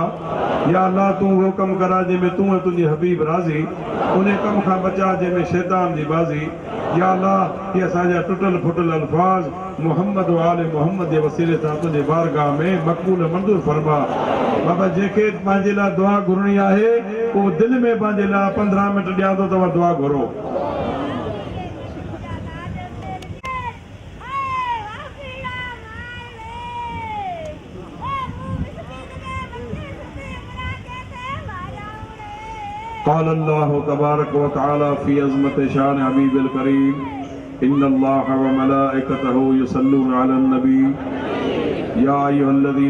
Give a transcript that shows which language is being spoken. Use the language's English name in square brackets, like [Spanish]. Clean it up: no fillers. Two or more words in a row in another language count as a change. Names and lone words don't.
[Sindhi] या अल्लाह तूं उहो कमु करा जंहिंमें तूं ऐं तुंहिंजी हबीब राज़ी, उन कम खां बचा जंहिंमें शैतान जी बाज़ी। या अल्लाह ये असांजा टुटल फुटल अल्फाज मोहम्मद वाले मोहम्मद जे वसीले सां तुंहिंजे बारगाह में मक़बूल मंज़ूर फरमा। बाबा जेके पंहिंजे लाइ दुआ घुरणी आहे उहो दिलि में पंहिंजे लाइ 15 मिंट ॾियां थो, तव्हां दुआ घुरो। [Arabic] قال الله تبارك وتعالى في عظمت شان حبيب الكريم إن الله وملائكته يصلون على النبي يا أيها الذين